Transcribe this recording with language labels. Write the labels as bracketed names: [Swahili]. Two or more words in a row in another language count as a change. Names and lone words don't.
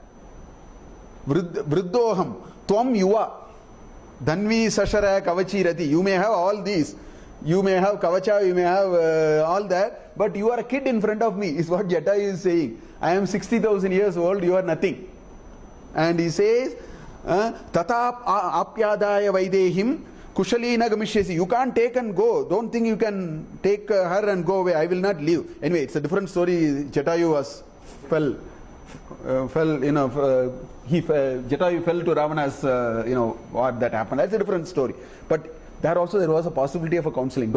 [Sanskrit] Vriddhoham, Tvam Yuva, Dhanvi Sashara Kavachi Rati. [English] You may have all these. You may have Kavacha, you may have all that, but you are a kid in front of me, is what Jatayu is saying. I am 60,000 years old, you are nothing. And he says, [Sanskrit] Tatap apyadaya vaidehim kushalina gamishyasi. [English] You can't take and go. Don't think you can take her and go away. I will not leave. Anyway, it's a different story. Jatayu Jatayu fell to Ravana's, what that happened. That's a different story. But there was a possibility of a counseling.